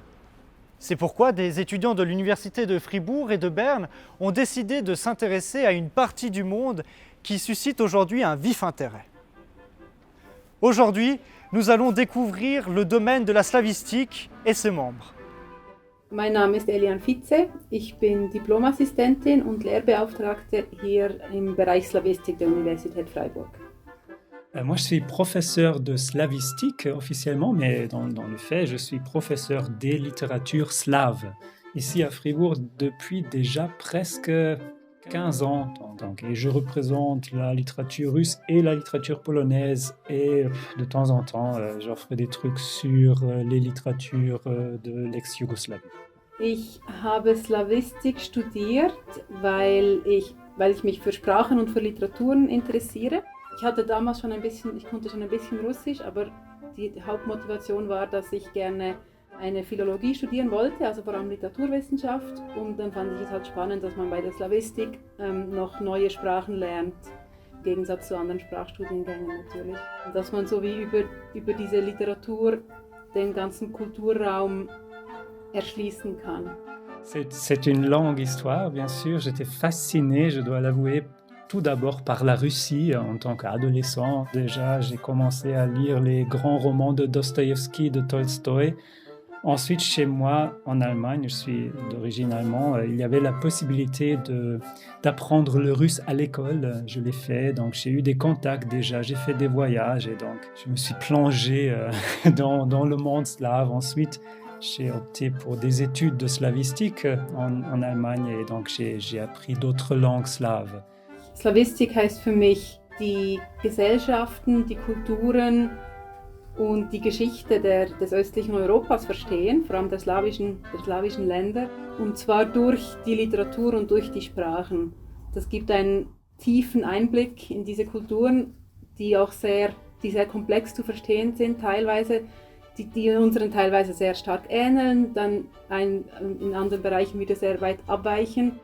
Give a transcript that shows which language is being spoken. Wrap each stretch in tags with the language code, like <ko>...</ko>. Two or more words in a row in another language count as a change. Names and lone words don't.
<fr>C'est pourquoi des étudiants de l'université de Fribourg et de Berne ont décidé de s'intéresser à une partie du monde qui suscite aujourd'hui un vif intérêt. Aujourd'hui, nous allons découvrir le domaine de la slavistique et ses membres.</fr> <de>Mein Name ist Eliane Fitze, ich bin Diplomassistentin und Lehrbeauftragte hier im Bereich Slavistik der Universität Freiburg.</de> <fr>Moi, je suis professeur de slavistique officiellement, mais dans le fait, je suis professeur des littératures slaves, ici à Fribourg depuis déjà presque 15 ans. Et je représente la littérature russe et la littérature polonaise, et de temps en temps, j'offre des trucs sur les littératures de l'ex-Yougoslavie.</fr> <de>Ich habe Slavistik studiert, weil ich mich für Sprachen und für Literaturen interessiere. Ich konnte schon ein bisschen Russisch, aber die Hauptmotivation war, dass ich gerne eine Philologie studieren wollte, also vor allem Literaturwissenschaft. Und dann fand ich es halt spannend, dass man bei der Slavistik noch neue Sprachen lernt, im Gegensatz zu anderen Sprachstudiengängen natürlich. Und dass man so wie über diese Literatur den ganzen Kulturraum erschließen kann.</de> <fr>C'est une longue histoire, bien sûr. J'étais fasciné, je dois l'avouer, tout d'abord par la Russie. En tant qu'adolescent, déjà, j'ai commencé à lire les grands romans de Dostoïevski, de Tolstoï. Ensuite, chez moi, en Allemagne, je suis d'origine allemande, il y avait la possibilité d'apprendre le russe à l'école. Je l'ai fait, donc j'ai eu des contacts déjà, j'ai fait des voyages et donc je me suis plongé dans le monde slave. Ensuite, j'ai opté pour des études de slavistique en Allemagne et donc j'ai appris d'autres langues slaves.</fr> <de>Slavistik heißt für mich die Gesellschaften, die Kulturen und die Geschichte des östlichen Europas verstehen, vor allem der slawischen Länder, und zwar durch die Literatur und durch die Sprachen. Das gibt einen tiefen Einblick in diese Kulturen, die sehr komplex zu verstehen sind, teilweise, die unseren teilweise sehr stark ähneln, dann in anderen Bereichen wieder sehr weit abweichen.</de>